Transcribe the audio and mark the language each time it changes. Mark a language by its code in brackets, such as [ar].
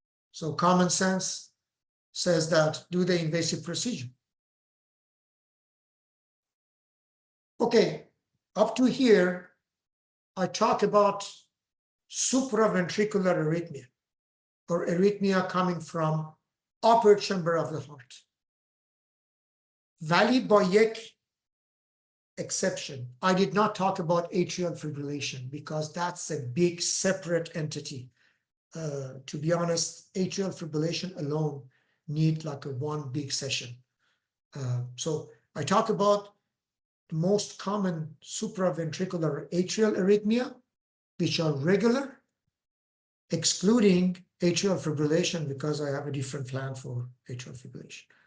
[en] So common sense says that do the invasive procedure. Okay, up to here, I talk about supraventricular arrhythmia, or arrhythmia coming from upper chamber of the heart. [fa] ولی با یک exception. [en] I did not talk about atrial fibrillation because that's a big separate entity. To be honest, atrial fibrillation alone need like a one big session. So I talk about the most common supraventricular atrial arrhythmia, which are regular, excluding atrial fibrillation because I have a different plan for atrial fibrillation.